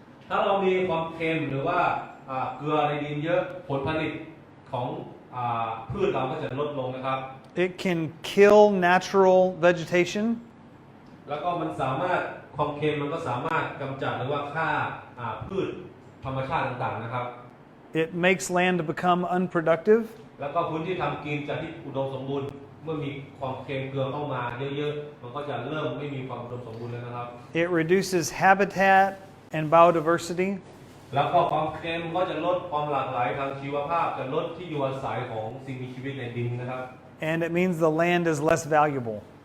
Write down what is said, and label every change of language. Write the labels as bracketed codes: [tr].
[th] ถ้าเรามีความเค็มหรือว่าเกลือในดินเยอะผลผลิตของพืชเราก็จะลดลงนะครับ [en] It can kill natural vegetation. [th] แล้วก็มันสามารถความเค็มมันก็สามารถกำจัดหรือว่าฆ่าพืช ธรรมชาติต่างๆนะครับ [en] It makes land to become unproductive. [th] แล้วก็พื้นที่ทำกินจากที่อุดมสมบูรณ์เมื่อมีความเค็มเกลือเข้ามาเยอะๆมันก็จะเริ่มไม่มีความอุดมสมบูรณ์แล้วนะครับ [en] It reduces habitat and biodiversity. [th] แล้วก็ความเค็มก็จะลดความหลากหลายทางชีวภาพจะลดที่อยู่อาศัยของสิ่งมีชีวิตในดินนะครับ [en] And it means the land is less valuable.